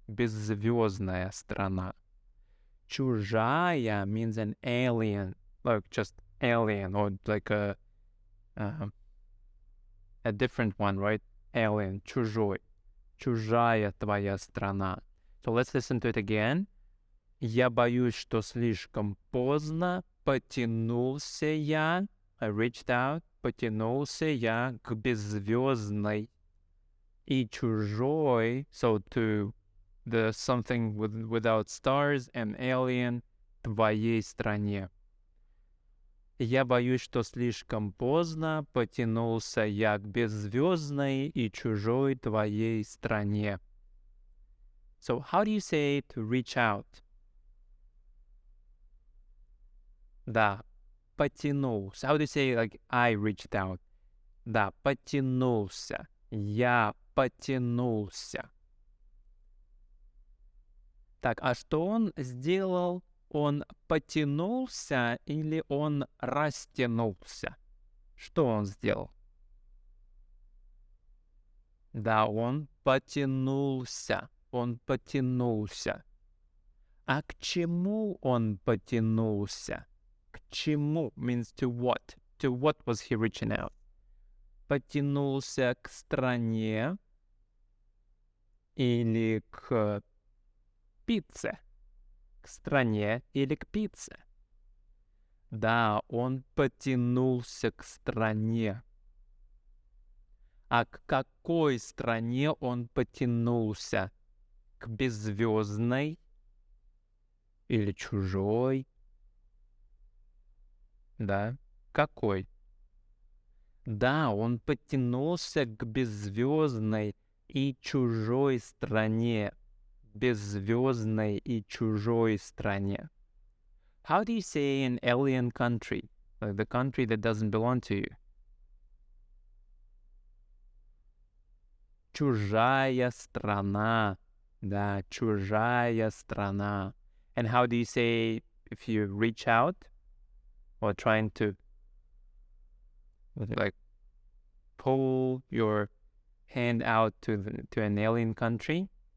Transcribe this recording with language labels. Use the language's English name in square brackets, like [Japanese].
[Russian] Беззвездная страна. [English] Чужая means an alien. Like just alien or like a different one, right? [Russian] Alien. Чужой. Чужая твоя страна. [English] So let's listen to it again. [Russian] Я боюсь, что слишком поздно. Потянулся я. [English] I reached out. [Russian] Потянулся я к беззвездной и чужой. [English] So to the something without stars and alien [Russian] твоей стране. Я боюсь, что слишком поздно. Потянулся я к беззвездной и чужой твоей стране. [English] So how do you say to reach out? [Russian] Да, потянулся. [English] How do you say like I reached out? [Russian] Да, потянулся. Я потянулся. Так, а что он сделал? Он потянулся или он растянулся? Что он сделал? Да, он потянулся. Он потянулся. А к чему он потянулся? К чему [English] means to what? To what was he reaching out? [Russian] Потянулся к стране или к пицце? К стране или к пицце? Да, он потянулся к стране. А к какой стране он потянулся? К беззвездной или чужой? Да, какой? Да, он потянулся к беззвездной и чужой стране. Беззвездной и чужой стране. [English] How do you say an alien country? Like the country that doesn't belong to you. [Russian] Чужая страна. Да, чужая страна. [English] And how do you say if you reach out or trying to like pull your hand out to an alien country?